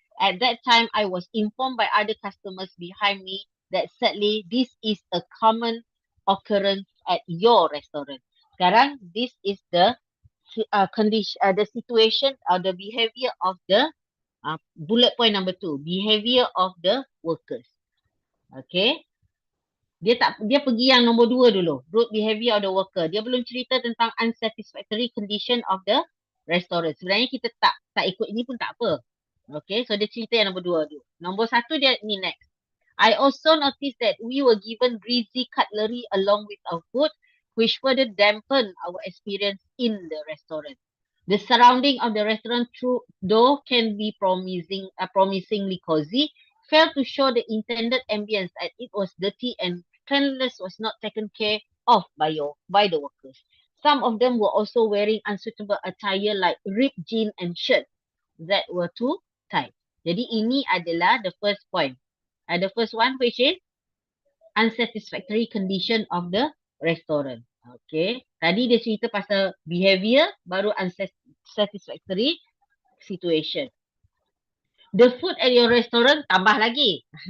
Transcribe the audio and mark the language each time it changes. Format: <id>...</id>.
<en>At that time, I was informed by other customers behind me that sadly, this is a common occurrence at your restaurant. Sekarang, this is the condition, the situation or the behavior of the bullet point number 2, behavior of the workers. Okay.</en> <ms>Dia pergi yang nombor 2 dulu.</ms> <en>Rude behavior of the worker.</en> <ms>Dia belum cerita tentang unsatisfactory condition of the restaurant. Sebenarnya kita tak ikut ini pun tak apa. Okay, so dia cerita yang nombor 2 dulu. Nombor 1 dia ni next.</ms> <en>I also noticed that we were given greasy cutlery along with our food, which further dampened our experience in the restaurant. The surrounding of the restaurant, though can be promisingly cozy, failed to show the intended ambience, and it was dirty and cleanliness was not taken care of by the workers. Some of them were also wearing unsuitable attire like ripped jeans and shirts that were too tight.</en> <ms>Jadi ini adalah</ms> <en>the first point. The first one, which is unsatisfactory condition of the restaurant. Okay.</en> <ms>Tadi dia cerita pasal behavior, baru unsatisfactory situation.</ms> <en>The food at your restaurant,</en> <ms>tambah lagi.</ms>